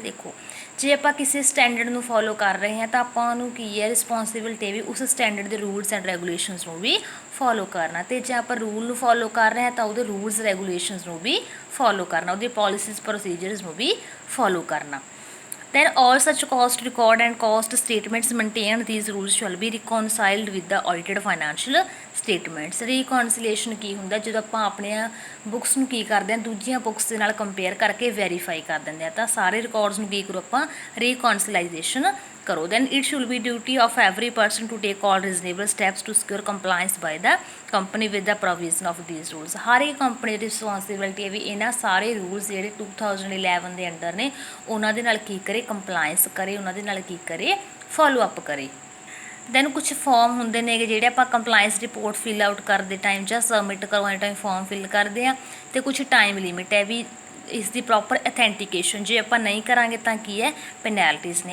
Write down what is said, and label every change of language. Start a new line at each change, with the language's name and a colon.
Punjabi: ਦੇਖੋ ਜੇ ਆਪਾਂ ਕਿਸੇ ਸਟੈਂਡਰਡ ਨੂੰ ਫੋਲੋ ਕਰ ਰਹੇ ਹਾਂ ਤਾਂ ਆਪਾਂ ਨੂੰ ਕੀ ਹੈ, ਰਿਸਪੋਂਸੀਬਿਲਿਟੀ ਵੀ ਉਸ ਸਟੈਂਡਰਡ ਦੇ ਰੂਲਸ ਐਂਡ ਰੈਗੂਲੇਸ਼ਨਸ ਨੂੰ ਵੀ ਫੋਲੋ ਕਰਨਾ, ਅਤੇ ਜੇ ਆਪਾਂ ਰੂਲ ਨੂੰ ਫੋਲੋ ਕਰ ਰਹੇ ਹਾਂ ਤਾਂ ਉਹਦੇ ਰੂਲਸ ਰੈਗੂਲੇਸ਼ਨਸ ਨੂੰ ਵੀ ਫੋਲੋ ਕਰਨਾ, ਉਹਦੀ ਪੋਲਿਸੀਜ਼ ਪ੍ਰੋਸੀਜਰਸ ਨੂੰ ਵੀ ਫੋਲੋ ਕਰਨਾ।
English: then all such cost record and cost statements maintained these rules shall be reconciled with the audited financial statements।
Punjabi: reconciliation ਕੀ ਹੁੰਦਾ, ਜਦੋਂ ਆਪਾਂ ਆਪਣੀਆਂ ਬੁੱਕਸ ਨੂੰ ਕੀ ਕਰਦੇ ਹਾਂ ਦੂਜੀਆਂ ਬੁੱਕਸ ਦੇ ਨਾਲ ਕੰਪੇਅਰ ਕਰਕੇ ਵੈਰੀਫਾਈ ਕਰ ਦਿੰਦੇ ਹਾਂ, ਤਾਂ ਸਾਰੇ ਰਿਕਾਰਡਸ ਨੂੰ ਕੀ ਕਰੋ ਆਪਾਂ reconciliation ਕਰੋ।
English: then it should be duty of every person to take all reasonable steps to secure compliance by the company with the provision of these rules।
Punjabi: ਹਰ ਇੱਕ ਕੰਪਨੀ ਦੀ ਰਿਸਪੋਂਸੀਬਿਲਿਟੀ ਹੈ ਵੀ ਇਹਨਾਂ ਸਾਰੇ ਰੂਲਸ ਜਿਹੜੇ 2011 ਦੇ ਅੰਡਰ ਨੇ ਉਹਨਾਂ ਦੇ ਨਾਲ ਕੀ ਕਰੇ, ਕੰਪਲਾਇੰਸ ਕਰੇ, ਉਹਨਾਂ ਦੇ ਨਾਲ ਕੀ ਕਰੇ, ਫੋਲੋ ਅਪ ਕਰੇ। ਦੈਨ ਕੁਛ ਫਾਰਮ ਹੁੰਦੇ ਨੇਗੇ ਜਿਹੜੇ ਆਪਾਂ ਕੰਪਲਾਇੰਸ ਰਿਪੋਰਟ ਫਿਲ ਆਊਟ ਕਰਦੇ ਟਾਈਮ ਜਾਂ ਸਬਮਿਟ ਕਰਵਾਉਣ ਟਾਈਮ ਫਾਰਮ ਫਿਲ ਕਰਦੇ ਹਾਂ, ਅਤੇ ਕੁਛ ਟਾਈਮ ਲਿਮਿਟ ਹੈ ਵੀ ਇਸ ਦੀ ਪ੍ਰੋਪਰ ਅਥੈਂਟੀਕੇਸ਼ਨ ਜੇ ਆਪਾਂ ਨਹੀਂ ਕਰਾਂਗੇ ਤਾਂ ਕੀ ਹੈ, ਪੈਨੈਲਟੀਜ਼ ਨੇ।